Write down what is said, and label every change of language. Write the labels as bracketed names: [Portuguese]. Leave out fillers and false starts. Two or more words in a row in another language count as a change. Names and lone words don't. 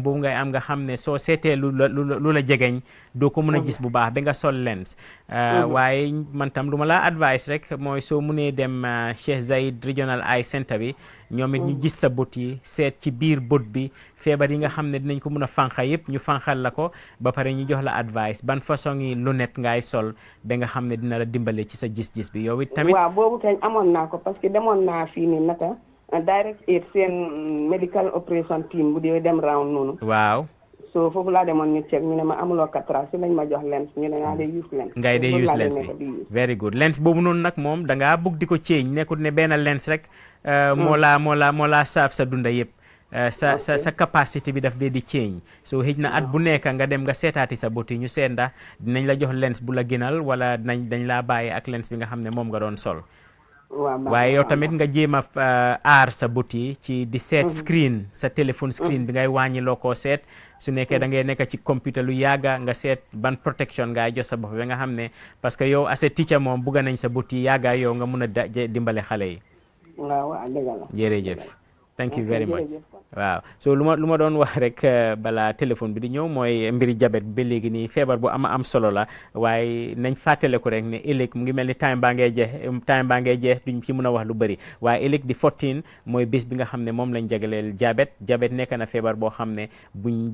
[Wolof] boobu ngay am nga xam ne soo seetee lu la jegeñ doo ko mën a gis bu baax ba nga sol lens waaye man tam lu ma laa advice rek mooy soo mënee dem Cheikh Zayed Regional Eye Center bi ñoom it ñu gis sa bët yi seet ci biir bët bi feebar yi nga xam ne dinañ ko mën a fànqa yëpp ñu fànqal la ko ba pare ñu jox la advice ban façon yi lunette ngay sol ba nga xam ne dina la dimbale ci sa gis-gis bi yow it tamit. waaw boobu kañ amoon naa ko parce que demoon naa fii nii naka direct aid seen [English] medical operation team [Wolof] bu dee dem round noonu. waaw. so foofu laa demoon ñu check ñu ne ma amuloo cataracte si lañ ma jox lens ñu ne ngaa dee use lens. ngay dee use lens bi [English] very good lens [Wolof] boobu noonu nag moom da ngaa bugg di ko change nekkut ne benn lens rek. moo laa saaf sa dunda yëpp. sa capacité bi daf dee di change so xëj na at bu nekk nga dem nga seetaati sa bët yi ñu seet ndax dinañ la jox lens bu la gënal wala dañ laa bàyyi ak lens bi nga xam ne moom nga doon sol. waaye yow tamit nga jéem a aar sa bët yi ci di seet screen sa téléphone screen bi ngay wàññi loo koo seet su nekkee da ngay nekk ci computer lu yàgga nga seet ban protection ngay jox sa bopp ba nga xam ne parce que yow [English] as a teacher [Wolof] moom bugga nañ sa bët yi yàgga yow nga mun a dimbale xale yi. waaw dëgg la jërëjëf [English] thank you very much [Wolof] waaw so lu ma doon wax rek balaa téléphone bi di ñëw mooy mbiri jabet ba léegi nii feebar bu am solo la waaye nañ fàttale ko rek ne ëllëg mu ngi mel ni time baa ngay jeex duñ ci mën a wax lu bëri waaye ëllëg di 14 mooy bés bi nga xam ne moom lañ jagleel jabet nekk na feebar boo xam ne buñ